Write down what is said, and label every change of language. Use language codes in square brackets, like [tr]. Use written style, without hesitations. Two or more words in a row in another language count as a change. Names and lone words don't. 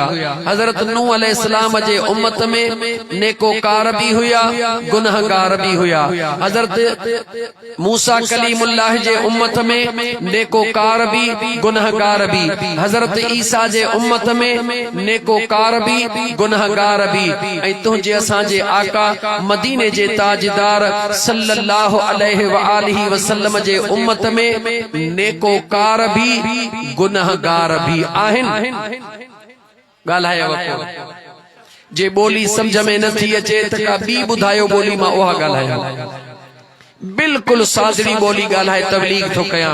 [sd] हज़रत नूह अलैहिस्सलाम जे उम्मत में नेकोकार भी हुया, गुनहगार भी हुया। हज़रत मूसा कलीमुल्लाह जे उम्मत में नेकोकार भी गुनहगार भी। हज़रत ईसा जे उम्मत में नेकोकार भी गुनहगार भी। ऐं तुंहिंजे असांजे आका मदीने जे ताजदार [ar] صلى الله عليه وآله وسلم [sd] जे उम्मत में नेकोकार भी गुनहगार भी आहिनि। ॻाल्हायो जे ॿोली समझ में नथी अचे त का ॿी ॿुधायो ॿोली मां उहा ॻाल्हायां। बिल्कुल सादड़ी बोली ॻाल्हाए तबलीग थो कयां।